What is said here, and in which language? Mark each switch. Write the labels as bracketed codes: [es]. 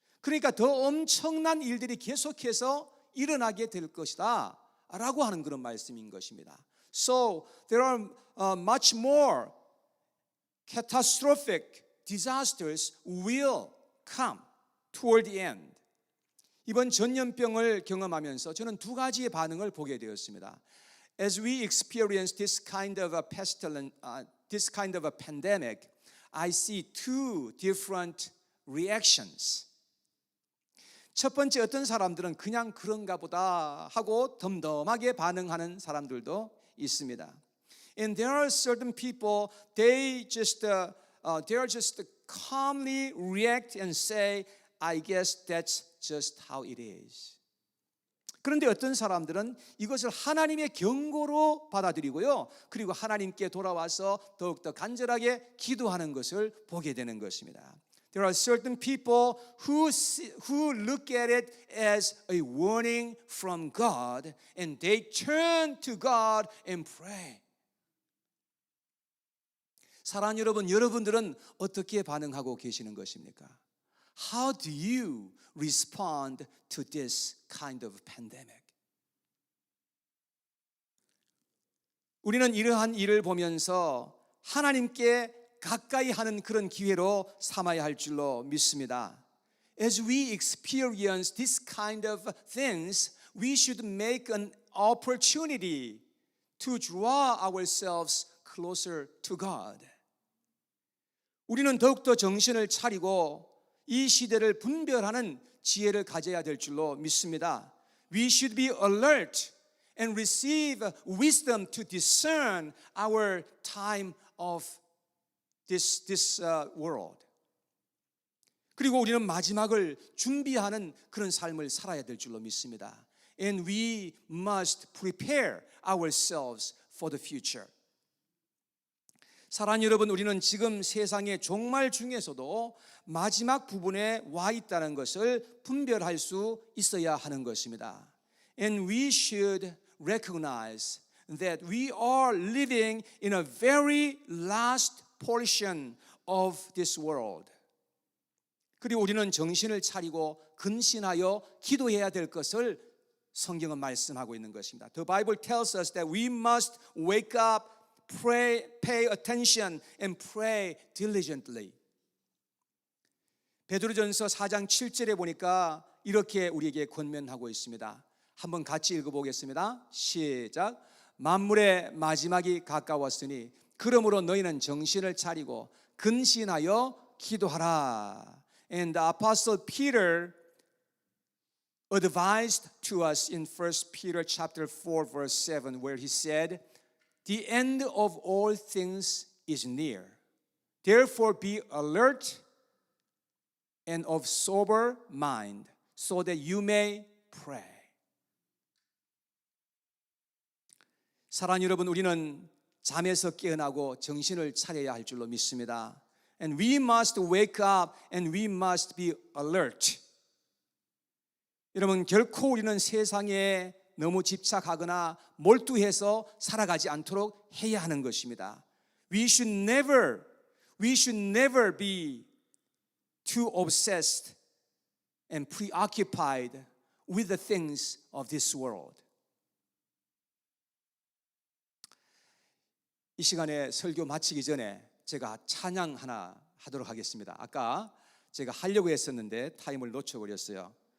[ko] 그러니까 더 엄청난 일들이 계속해서 일어나게 될 것이다 라고 하는 그런 말씀인 것입니다. [en] So there are much more catastrophic disasters will come toward the end. [ko] 이번 전염병을 경험하면서 저는 두 가지의 반응을 보게 되었습니다. [en] As we experience this kind of a pestilence, this kind of a pandemic, I see two different reactions. [ko] 첫 번째, 어떤 사람들은 그냥 그런가 보다 하고 덤덤하게 반응하는 사람들도 있습니다. [en] And there are certain people, they are just calmly react and say, I guess that's just how it is. [ko] 그런데 어떤 사람들은 이것을 하나님의 경고로 받아들이고요. 그리고 하나님께 돌아와서 더욱더 간절하게 기도하는 것을 보게 되는 것입니다. [en] There are certain people who look at it as a warning from God and they turn to God and pray. [ko] 사랑하는 여러분, 여러분들은 어떻게 반응하고 계시는 것입니까? [en] How do you respond to this kind of pandemic? [ko] 우리는 이러한 일을 보면서 하나님께 가까이 하는 그런 기회로 삼아야 할 줄로 믿습니다. [en] As we experience this kind of things, we should make an opportunity to draw ourselves closer to God. [ko] 우리는 더욱더 정신을 차리고 이 시대를 분별하는 지혜를 가져야 될 줄로 믿습니다. [en] We should be alert and receive wisdom to discern our time of this world. [ko] 그리고 우리는 마지막을 준비하는 그런 삶을 살아야 될 줄로 믿습니다. [en] And we must prepare ourselves for the future. [ko] 사랑하는 여러분, 우리는 지금 세상의 종말 중에서도 마지막 부분에 와 있다는 것을 분별할 수 있어야 하는 것입니다. [en] And we should recognize that we are living in a very last portion of this world. [ko] 그리고 우리는 정신을 차리고 근신하여 기도해야 될 것을 성경은 말씀하고 있는 것입니다. [en] The Bible tells us that we must wake up, pray, pay attention and pray diligently. [ko] 베드로전서 4장 7절에 보니까 이렇게 우리에게 권면하고 있습니다. 한번 같이 읽어보겠습니다. 시작. 만물의 마지막이 가까웠으니 그러므로 너희는 정신을 차리고 근신하여 기도하라. [en] And the Apostle Peter advised to us in 1 Peter chapter 4 verse 7 where he said, "The end of all things is near. Therefore be alert and of sober mind so that you may pray." [ko] 사랑하는 여러분, 우리는 잠에서 깨어나고 정신을 차려야 할 줄로 믿습니다. [en] And we must wake up and we must be alert. [ko] 여러분, 결코 우리는 세상에 너무 집착하거나 몰두해서 살아가지 않도록 해야 하는 것입니다. [en] We should never be too obsessed and preoccupied with the things of this world. [ko] 이 시간에 설교 마치기 전에 제가 찬양 하나 하도록 하겠습니다. 아까 제가 하려고 했었는데 타임을 놓쳐버렸어요.